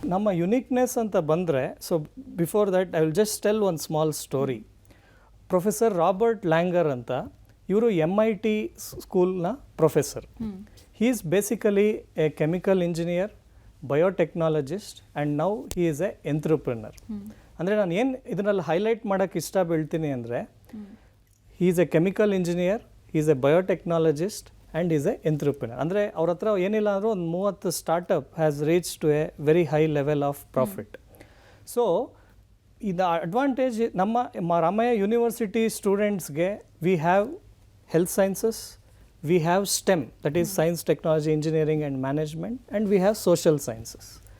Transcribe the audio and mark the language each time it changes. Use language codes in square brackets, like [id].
[kn] ನಮ್ಮ ಯುನಿಕ್ನೆಸ್ ಅಂತ ಬಂದರೆ, [en] So before that I will just tell one small story. [kn] Professor Robert ಲ್ಯಾಂಗರ್ ಅಂತ, ಇವರು MIT ಸ್ಕೂಲ್ನ professor. [en] He is basically a chemical engineer, biotechnologist, and now he is a entrepreneur. [kn] ಅಂದರೆ ನಾನು ಏನು ಇದನ್ನಲ್ಲಿ ಹೈಲೈಟ್ ಮಾಡೋಕ್ಕೆ ಇಷ್ಟ ಬೀಳ್ತೀನಿ ಅಂದರೆ, [en] he is a chemical engineer, he is a biotechnologist, and he is a entrepreneur. [kn] ಅಂದರೆ ಅವ್ರ ಹತ್ರ ಏನಿಲ್ಲ ಅಂದರೂ ಒಂದು 30 [en] Startup has reach to a very high level of profit. [kn] So ಇದು ಅಡ್ವಾಂಟೇಜ್ ನಮ್ಮ ರಾಮಯ್ಯ ಯೂನಿವರ್ಸಿಟಿ ಸ್ಟೂಡೆಂಟ್ಸ್ಗೆ [en] We have health sciences, we have STEM, that is science technology engineering and management, and we have social sciences.